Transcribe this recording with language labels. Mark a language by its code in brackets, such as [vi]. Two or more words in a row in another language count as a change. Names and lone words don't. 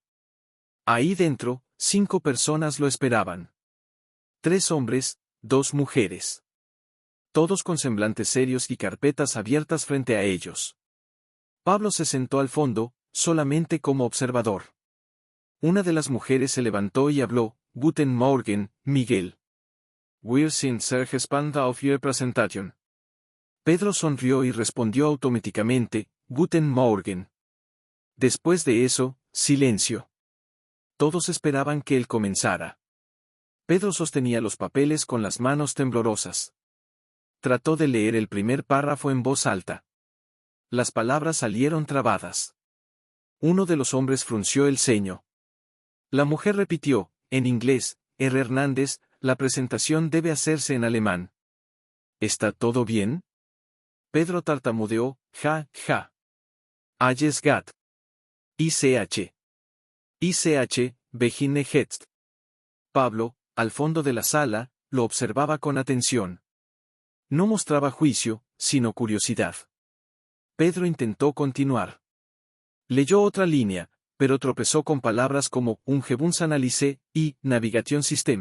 [es] Ahí dentro, 5 personas lo esperaban. 3 hombres, 2 mujeres. Todos con semblantes serios y carpetas abiertas frente a ellos. Pablo se sentó al fondo, solamente como observador. Una de las mujeres se levantó y habló: [de] Guten Morgen, Miguel. Wir sind sehr gespannt auf Ihre Präsentation. [es] Pedro sonrió y respondió automáticamente: [de] Guten Morgen. [es] Después de eso, silencio. Todos esperaban que él comenzara. Pedro sostenía los papeles con las manos temblorosas. Trató de leer el primer párrafo en voz alta. Las palabras salieron trabadas. Uno de los hombres frunció el ceño. La mujer repitió, en inglés: R. Hernández, la presentación debe hacerse en alemán. ¿Está todo bien? Pedro tartamudeó: [de] ja, ja. Alles gut. ICH. ICH, beginne jetzt. [es] Pablo, al fondo de la sala, lo observaba con atención. No mostraba juicio, sino curiosidad. Pedro intentó continuar. Leyó otra línea, pero tropezó con palabras como Umgebungsanalyse y [en] Navigation System.